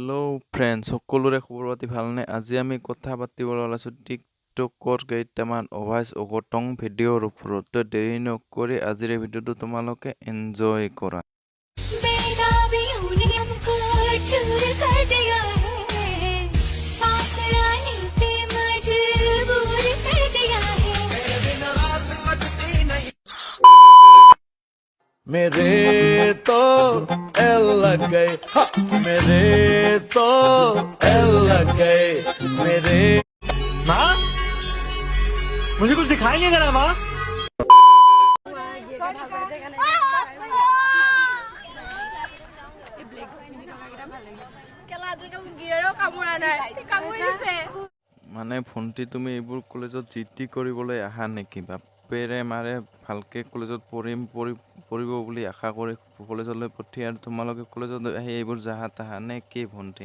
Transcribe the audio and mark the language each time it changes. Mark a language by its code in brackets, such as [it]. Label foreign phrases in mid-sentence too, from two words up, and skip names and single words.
[as] ফ্ৰেন্ডছ সকলোৰে খবৰ পাতি ভালনে আজি আমি কথা পাতিবলৈ ওলাইছো টিকটকৰ কেইটামান ভয়েস অগটং ভিডিঅ'ৰ ওপৰত দেৰি নকৰি আজিৰ ভিডিঅ'টো তোমালোকে এনজয় কৰা [hi] मेरे तो एल लग गए मेरे तो एल लग गए मेरे माँ मुझे कुछ दिखाई नहीं दे रहा माँ [as] মানে ফোনটি তুমি এইবোৰ কলেজত জিটি কৰিবলৈ আহা নেকি বাপেৰে মাৰে ভালকে কলেজত পঢ়িব বুলি আশা কৰি কলেজলৈ পঠিয়াই আৰু তোমালোকে কলেজত আহি এইবোৰ জাহা তাহা নে কি ভন্টি